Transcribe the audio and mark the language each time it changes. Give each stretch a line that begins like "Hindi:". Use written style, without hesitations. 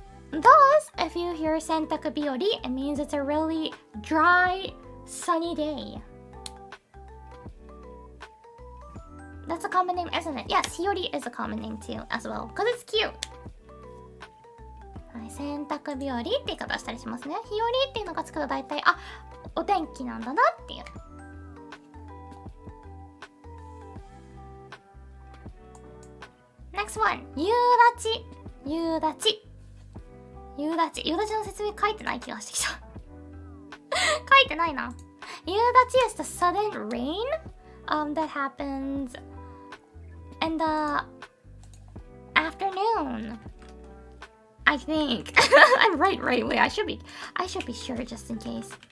English: Thus, if you hear Sentaku Biyori, it means it's a really dry, sunny day. That's a common name, isn't it? Yes, Hiyori is a common name too, as well. Because it's cute.
Japanese: はい、洗濯日和って言い方したりしますね。日和っていうのがつくと大体、あ、お天気なんだなっていう。
English: Next one.
Japanese: 夕立。夕立。夕立。夕立の説明書いてない気がしてきた。書いてないな。
English: 夕立 is the sudden rain that happens in the afternoon. I think. I'm right. Wait, I should be sure just in case.